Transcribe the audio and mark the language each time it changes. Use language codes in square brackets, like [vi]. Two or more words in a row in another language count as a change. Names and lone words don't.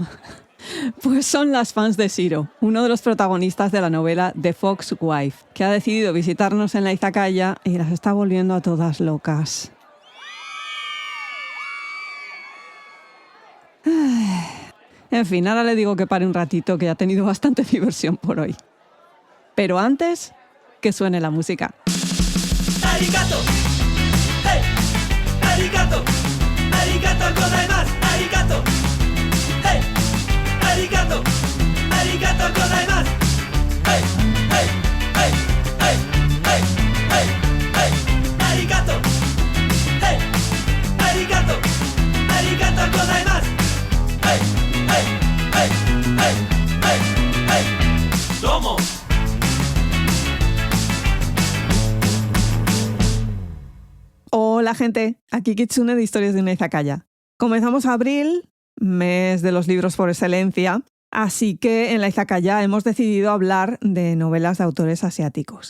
[es] Pues son las fans de Shiro, uno de los protagonistas de la novela The Fox Wife, que ha decidido visitarnos en la izakaya y las está volviendo a todas locas. En fin, ahora le digo que pare un ratito, que ya ha tenido bastante diversión por hoy. Pero antes, que suene la música. [ja] ¡Arigato! ¡Hey! ¡Arigato! ¡ありがとうございます! ¡Arigato! ¡Hey! ¡Arigato! ¡ありがとうございます! ¡Hey! ¡Hey! ¡Hey! ¡Hey! ¡Hey! ¡Hey! ¡Hey! ¡Arigato! ¡Hey! ¡Arigato! ¡ありがとうございます! ¡Hey! ¡Hey! ¡Hey! ¡Hey! ¡Hey! ¡Hey! ¡Domo! [es] Hola gente, aquí Kitsune de Historias de una Izakaya. Comenzamos abril, mes de los libros por excelencia, así que en la Izakaya hemos decidido hablar de novelas de autores asiáticos.